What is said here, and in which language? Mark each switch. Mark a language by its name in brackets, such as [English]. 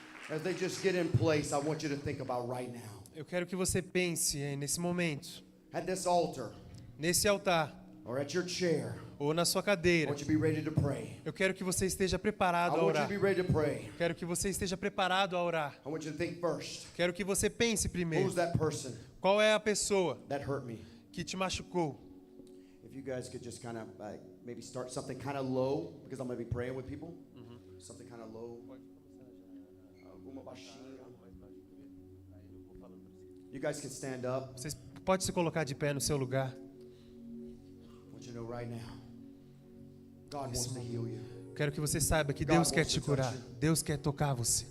[English] As they just get in place, I want you to think about right now. [Portuguese] Eu quero que você pense nesse momento, [English] At this altar, [Portuguese] nesse altar, [English] or at your chair, [Portuguese] ou na sua [English] I [Portuguese] cadeira. [English] want you to be ready to pray. [Portuguese] Eu quero que você esteja [English] I [Portuguese] preparado a [English] want you [Portuguese] orar. [English] to be ready to pray. [Portuguese] Quero que você esteja preparado a orar. [English] I want you to think first. [Portuguese] Quero que você pense primeiro. [English] Who's that person [Portuguese] Qual é a pessoa [English] that hurt me? [Portuguese] que te machucou? [English] If you guys could just kind of maybe start something kind of low, because I'm going to be praying with people. Something kind of low. [Portuguese] Uma baixinha. [English] You guys can stand up. [Portuguese] Vocês podem se colocar de pé no seu lugar. [English] I want you to know right now, God wants to heal you. [Portuguese] Quero que você saiba que Deus quer te curar. Deus quer tocar você.